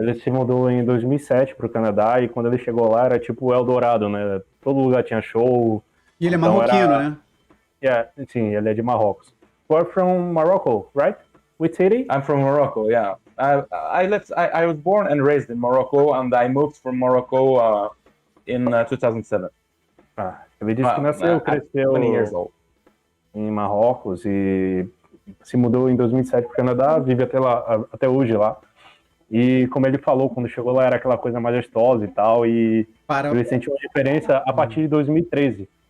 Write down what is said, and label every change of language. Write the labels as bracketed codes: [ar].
[pt] Ele se mudou em 2007 para o Canadá e quando ele chegou lá era tipo o Eldorado, né? Todo lugar tinha show. E ele é marroquino, né? [en] Yeah, [pt] sim, ele é de Marrocos. [en] You're from Morocco, right? Which city? I'm from Morocco, yeah. I was born and raised in Morocco, and I moved from Morocco in 2007. [pt] Ele disse que nasceu, cresceu [en] 20 years old. [pt] Em Marrocos e se mudou em 2007 para o Canadá, vive até hoje lá. E como ele falou, quando chegou lá era aquela coisa majestosa e tal, e ele sentiu uma diferença a partir de 2013.